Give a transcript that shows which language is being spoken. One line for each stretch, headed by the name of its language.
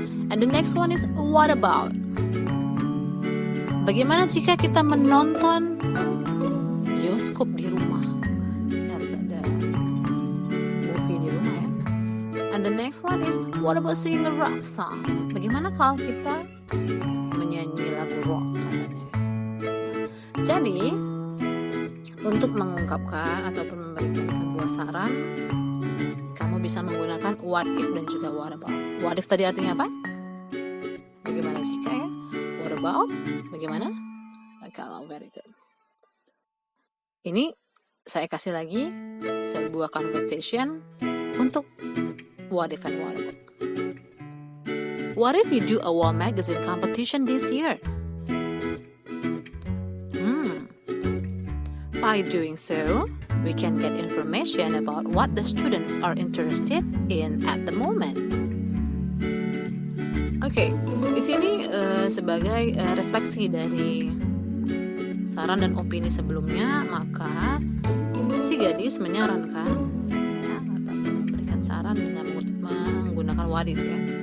English: And the next one is what about?
Indonesian: Bagaimana jika kita menonton bioskop di rumah? Harus ada movie di rumah ya.
English: And the next one is what about singing a rock song?
Indonesian: Bagaimana kalau kita menyanyi lagu rock katanya? Jadi untuk mengungkapkan ataupun memberikan sebuah saran, kamu bisa menggunakan what if dan juga what about. What if tadi artinya apa? Bagaimana jika ya? What about? Bagaimana? Kalau,
English: very good.
Indonesian: Ini saya kasih lagi sebuah conversation untuk what if and what about.
English: What if you do a wall magazine competition this year? By doing so, we can get information about what the students are interested in at the moment.
Indonesian: Oke, di sini sebagai refleksi dari saran dan opini sebelumnya, maka si gadis menyarankan ya, atau memberikan saran dengan menggunakan what if ya.